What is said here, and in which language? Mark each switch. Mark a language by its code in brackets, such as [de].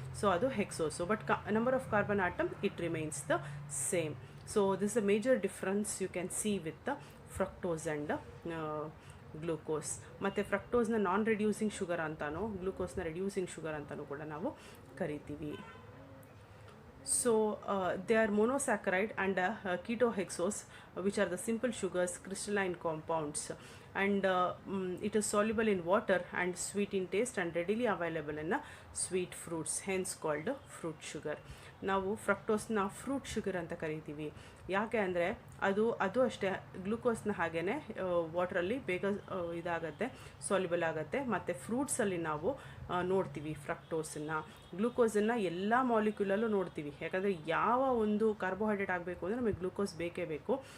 [en] so [kn] ಅದು ಹೆಕ್ಸೋಸು, [en] But number of carbon atom it remains the same. So this a major difference you can see with the fructose and glucose. [kn] ಮತ್ತು ಫ್ರಕ್ಟೋಸ್ನ ನಾನ್ reducing sugar ಅಂತಾನೋ ಗ್ಲೂಕೋಸ್ನ reducing sugar ಅಂತಲೂ ಕೂಡ ನಾವು ಕರಿತೀವಿ. [en] So they are monosaccharide and ketohexose, which are the simple sugars, crystalline compounds, and it is soluble in water and sweet in taste and readily available in sweet fruits, hence called fruit sugar. [kn] ನಾವು ಫ್ರಕ್ಟೋಸ್ನ fruit sugar ಅಂತ ಕರಿತೀವಿ. ಯಾಕೆ ಅಂದರೆ ಅದು ಅಷ್ಟೇ ಗ್ಲೂಕೋಸ್ನ ಹಾಗೇ ವಾಟ್ರಲ್ಲಿ ಬೇಗ ಇದಾಗತ್ತೆ, ಸಾಲ್ಯುಬಲ್ ಆಗುತ್ತೆ. ಮತ್ತು ಫ್ರೂಟ್ಸಲ್ಲಿ ನಾವು ನೋಡ್ತೀವಿ ಫ್ರಕ್ಟೋಸನ್ನು. ಗ್ಲೂಕೋಸನ್ನು ಎಲ್ಲ ಮಾಲಿಕ್ಯೂಲಲ್ಲೂ ನೋಡ್ತೀವಿ, ಯಾಕಂದರೆ ಯಾವ ಒಂದು ಕಾರ್ಬೋಹೈಡ್ರೇಟ್ ಆಗಬೇಕು ಅಂದರೆ ನಮಗೆ ಗ್ಲೂಕೋಸ್ ಬೇಕೇ ಬೇಕು.